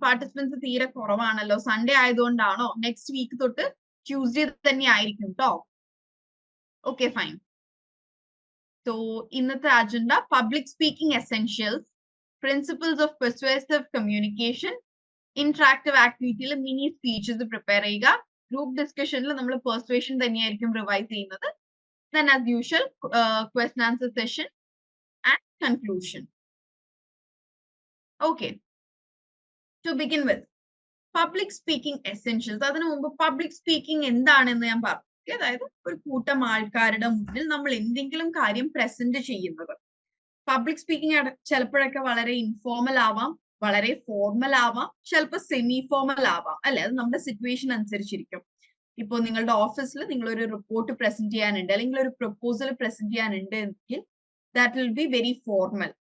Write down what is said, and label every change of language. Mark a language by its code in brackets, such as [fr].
[ml] Participants തീരെ കുറവാണല്ലോ. Sunday ആയതുകൊണ്ടാണോ? Next week തൊട്ട് ട്യൂസ്ഡേ തന്നെ ആയിരിക്കും കേട്ടോ. Okay, fine. So, ഇന്നത്തെ agenda public speaking essentials, principles of persuasive communication, interactive ആക്ടിവിറ്റിയിൽ mini speeches prepare ചെയ്യുക. ഗ്രൂപ്പ് ഡിസ്കഷനിൽ നമ്മൾ പെർസ്വേഷൻ തന്നെയായിരിക്കും റിവൈസ് ചെയ്യുന്നത്. [en] Then as usual, question answer session and conclusion. Okay, to begin with, public speaking essentials. [ml] അതിനു മുമ്പ് public speaking എന്താണെന്ന് ഞാൻ പറഞ്ഞു. അതായത് ഒരു കൂട്ടം ആൾക്കാരുടെ മുന്നിൽ നമ്മൾ എന്തെങ്കിലും കാര്യം പ്രസന്റ് ചെയ്യുന്നത്. പബ്ലിക് സ്പീക്കിംഗ് ചിലപ്പോഴൊക്കെ വളരെ ഇൻഫോർമൽ ആവാം, വളരെ ഫോർമൽ ആവാം, ചിലപ്പോൾ സെമി ഫോർമൽ ആവാം, അല്ലെ? അത് നമ്മുടെ സിറ്റുവേഷൻ അനുസരിച്ചിരിക്കും. ഇപ്പൊ നിങ്ങളുടെ ഓഫീസിൽ നിങ്ങൾ ഒരു റിപ്പോർട്ട് പ്രസന്റ് ചെയ്യാനുണ്ട്, അല്ലെങ്കിൽ ഒരു പ്രപ്പോസൽ പ്രസന്റ് ചെയ്യാനുണ്ട് എങ്കിൽ [en] That will be very formal.